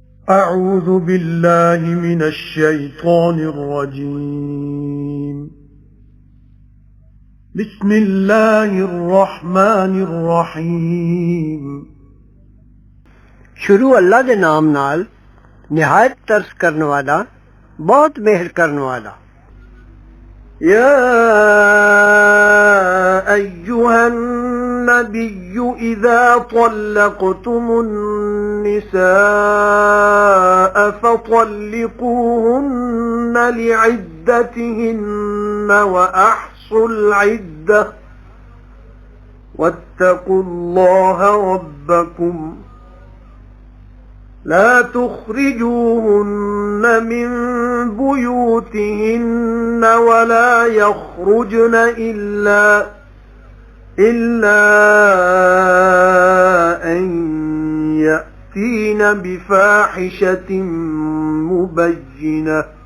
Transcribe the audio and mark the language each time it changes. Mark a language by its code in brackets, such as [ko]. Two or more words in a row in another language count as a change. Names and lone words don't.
[ar] أعوذ بالله من الشيطان الرجيم. بسم الله الرحمن الرحيم. [pa] شروع اللہ دے نام نال نہایت ترس کرن والا بہت مہر کرن والا. [ar] يا أيها النبي إذا طلقتم النساء فطلقوهن لعدتهن وأحصوا العدة واتقوا الله ربكم لا تخرجوهن من بيوتهن ولا يخرجن إلا أن يأتين بفاحشة مبينة